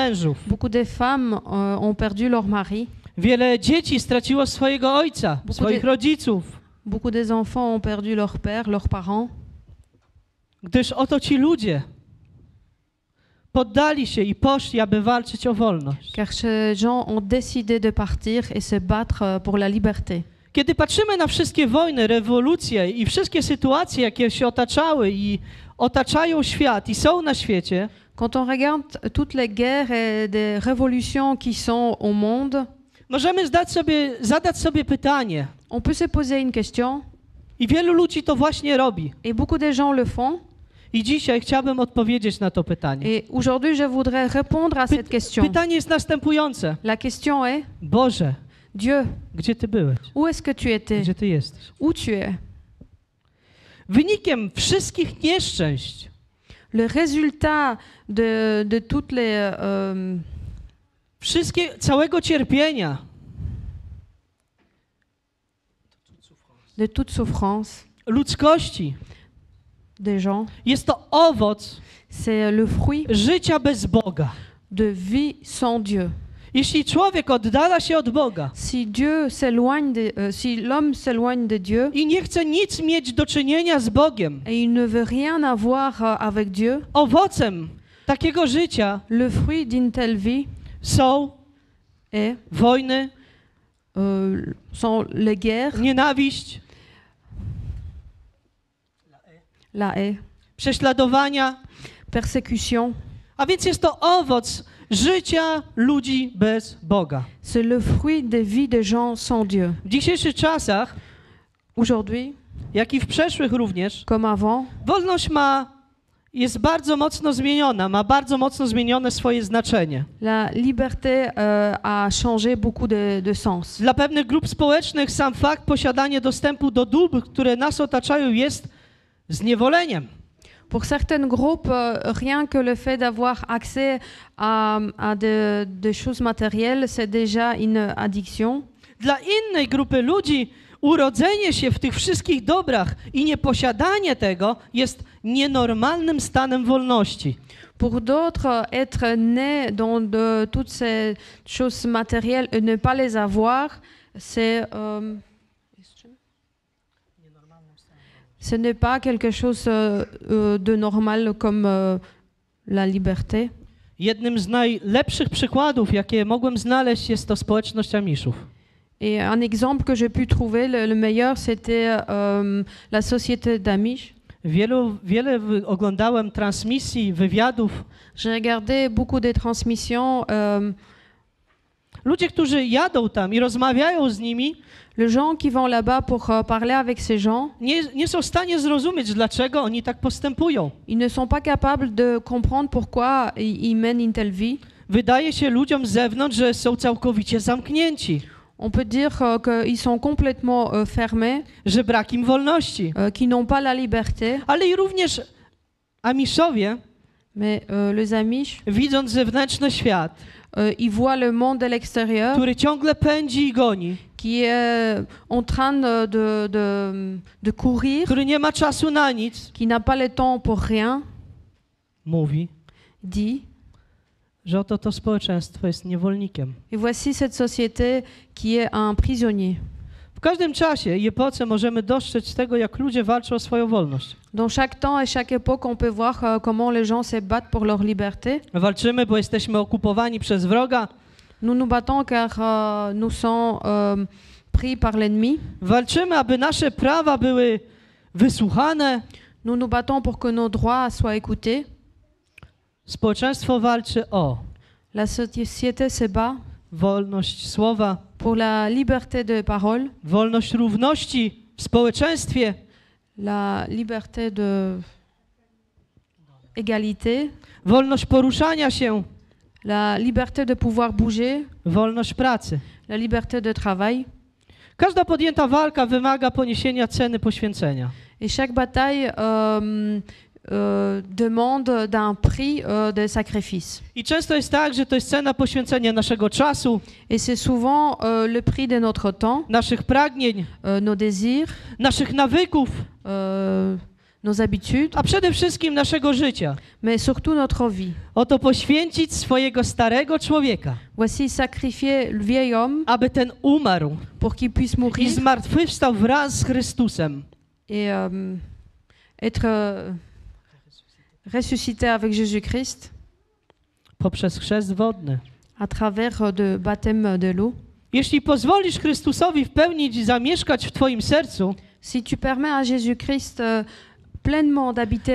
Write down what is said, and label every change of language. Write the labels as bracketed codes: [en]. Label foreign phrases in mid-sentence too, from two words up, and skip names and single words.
[fr] beaucoup de femmes ont perdu leur mari. [pl] Wiele dzieci straciło swojego ojca, swoich rodziców, [fr] Beaucoup des enfants ont perdu leur père, leurs parents, [pl] gdyż oto ci ludzie poddali się i poszli, aby walczyć o wolność. [fr] car ces gens ont décidé de partir et se battre pour la liberté. [pl] Kiedy patrzymy na wszystkie wojny, rewolucje i wszystkie sytuacje, jakie się otaczały i otaczają świat i są na świecie, [fr] Quand on regarde toutes les guerres et des révolutions qui sont au monde, [pl] możemy zadać sobie pytanie. [fr] on peut se poser une question, [pl] I wielu ludzi to właśnie robi. [fr] et beaucoup de gens le font. [pl] I dzisiaj chciałbym odpowiedzieć na to pytanie. [fr] Et aujourd'hui, je voudrais répondre à cette question. [pl] Pytanie jest następujące. [fr] La question est, [pl] Boże, [fr] Dieu, [pl] gdzie Ty byłeś? [fr] où est-ce que tu étais? [pl] Gdzie Ty jesteś? [fr] Où tu es? [pl] Wynikiem wszystkich nieszczęść, [fr] Le résultat de toutes les... [pl] całego cierpienia, [fr] de toute souffrance [pl] ludzkości, [fr] des gens, [pl] jest to owoc [fr] c'est le fruit [pl] życia bez Boga. [fr] de vie sans Dieu. [pl] Jeśli człowiek oddala się od Boga [fr] Si si l'homme s'éloigne de Dieu [pl] i nie chce nic mieć do czynienia z Bogiem, [fr] et il ne veut rien avoir avec Dieu, [pl] owocem takiego życia [fr] le fruit d'une telle vie [pl] są [fr] est, [pl] wojny, [fr] sont les guerres, [pl] nienawiść, [fr] la haie, [pl] prześladowania, [fr] persécution. [pl] a więc jest to owoc życia ludzi bez Boga. [fr] C'est le fruit des vies des gens sans Dieu. [pl] W dzisiejszych czasach, [fr] Aujourd'hui, [pl] jak i w przeszłych również, [fr] comme avant, [pl] wolność jest bardzo mocno zmieniona, ma bardzo mocno zmienione swoje znaczenie. [fr] la liberté a changé beaucoup de sens. [pl] Dla pewnych grup społecznych sam fakt posiadania dostępu do dóbr, które nas otaczają, jest zniewoleniem. [fr] Pour certaines groupes, rien que le fait d'avoir accès à des choses matérielles, c'est déjà une addiction. [pl] Dla innej grupy ludzi urodzenie się w tych wszystkich dobrach i nieposiadanie tego jest nienormalnym stanem wolności. [fr] Pour d'autres, être né dans toutes ces choses matérielles et ne pas les avoir, ce n'est pas quelque chose de normal comme la liberté. [pl] Jednym z najlepszych przykładów, jakie mogłem znaleźć, jest to społeczność Amiszów. [fr] Et un exemple que j'ai pu trouver, le meilleur, c'était la société d'Amish. [pl] Wiele oglądałem transmisji, wywiadów. [fr] J'ai regardé beaucoup de transmissions. [pl] Ludzie, którzy jadą tam i rozmawiają z nimi, [fr] Les gens qui vont là-bas pour parler avec ces gens, [pl] nie są w stanie zrozumieć, dlaczego oni tak postępują. [fr] ils ne sont pas capables de comprendre pourquoi ils mènent une telle vie. [pl] Wydaje się ludziom z zewnątrz, że są całkowicie zamknięci, [fr] On peut dire qu'ils sont complètement fermés, [pl] że brak im wolności. [fr] qu'ils n'ont pas la liberté. [pl] Ale i również Amiszowie, [fr] Mais les Amish, [pl] widząc zewnętrzny świat, [fr] ils voient le monde de l'extérieur [pl] który ciągle pędzi i goni, [fr] qui est en train de courir, [pl] który nie ma czasu na nic, [fr] qui n'a pas le temps pour rien, [pl] mówi, [fr] dit. [pl] że oto to społeczeństwo jest niewolnikiem. [fr] Et voici cette société qui est un prisonnier. [pl] W każdym czasie i epoce możemy dostrzec tego, jak ludzie walczą o swoją wolność. [fr] Dans chaque temps et chaque époque, on peut voir comment les gens se battent pour leur liberté. [pl] Walczymy, bo jesteśmy okupowani przez wroga. [fr] Nous nous battons car nous sommes pris par l'ennemi. [pl] Walczymy, aby nasze prawa były wysłuchane. [fr] Nous nous battons pour que nos droits soient écoutés. [pl] Społeczeństwo walczy o [fr] La société se bat [pl] wolność słowa, [fr] pour la liberté de parole, [pl] wolność równości w społeczeństwie, [fr] la liberté de égalité, [pl] wolność poruszania się, [fr] la liberté de pouvoir bouger, [pl] wolność pracy. [fr] la liberté de travail. [pl] Każda podjęta walka wymaga poniesienia ceny poświęcenia. [fr] Et chaque bataille demande d'un prix de sacrifice. [pl] I często jest tak, że to jest cena poświęcenia naszego czasu, [fr] Et c'est souvent le prix de notre temps, [pl] naszych pragnień, [fr] nos désirs, [pl] naszych nawyków, [fr] nos habitudes, [pl] a przede wszystkim naszego życia. [fr] mais surtout notre vie. [pl] Oto poświęcić swojego starego człowieka, [fr] Voici sacrifier le vieil homme [pl] aby ten umarł [fr] pour qu'il puisse [pl] i [fr] mourir [pl] zmartwychwstał wraz z Chrystusem. [fr] et être ressuscité avec Jésus-Christ [pl] Poprzez chrzest wodny. [fr] à travers de baptême de l'eau. [pl] Jeśli pozwolisz Chrystusowi w pełni zamieszkać w twoim sercu, [fr] Si tu permets à Jésus-Christ pleinement d'habiter